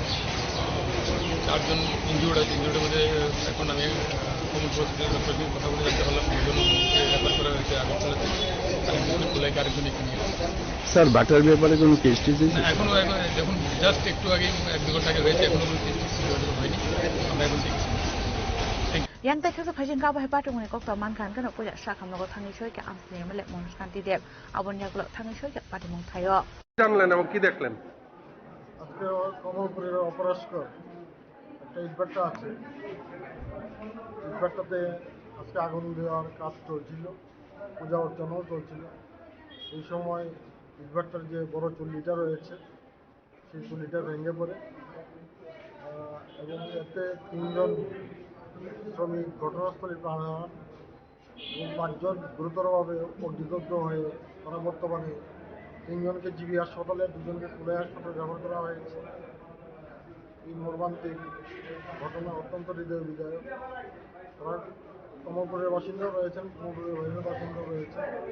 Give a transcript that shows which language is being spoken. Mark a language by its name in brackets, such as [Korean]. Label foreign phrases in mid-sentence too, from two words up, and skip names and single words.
[Bangla] 4 জন ইনজিউর্ড আছে ইনজিউর্ডের মধ্যে এখন আমি ডক্টরকে কথা বলে জানতে পারলাম 2 জন রেফার করা হয়েছে আগরতলাতে আরেকজন আরেকজন এখানে স্যার বাটার ব্যাপারে কোনো কেস এখনো দেখুন জাস্ট একটু আগে 1-2 ঘন্টা আগে হয়েছে এখনো কোনো কেস হয়নি আমরা এখন দেখছি [Kok Borok] yang tai khasa phajin ka bai party mune kokta man khan kana puja sakham logo thangi soika amsne mele monuskanti dev abon yaklo thangi soika party mung thayo [Bangla] জানলেন এবং কি দেখলেন আজকে কমলপুরের অপরাশকর একটা ইটভাটা আছে ইটভাটাতে আজকে আগুন দেওয়ার কাজ চলছিল পূজা অর্চনাও চলছিল এই সময় ইটভাটার যে বড় চুল্লিটা রয়েছে সেই চুল্লিটা ভেঙে পড়ে এবং এতে 3 জন শ্রমিক ঘটনাস্থলে প্রাণ হারান এবং 5 জন গুরুতরভাবে অগ্নিদগ্ধ হয়ে তারা বর্তমানে 3 জনকে জিবি হাসপাতালে 2 জনকে কুলাই হাসপাতালে রেফার করা হয়েছে এই মর্মান্তিক ঘটনা অত্যন্ত হৃদয় বিদায়ক তারা কমলপুরের বাসিন্দা রয়েছেন কমলপুরের বাইরের বাসিন্দা রয়েছেন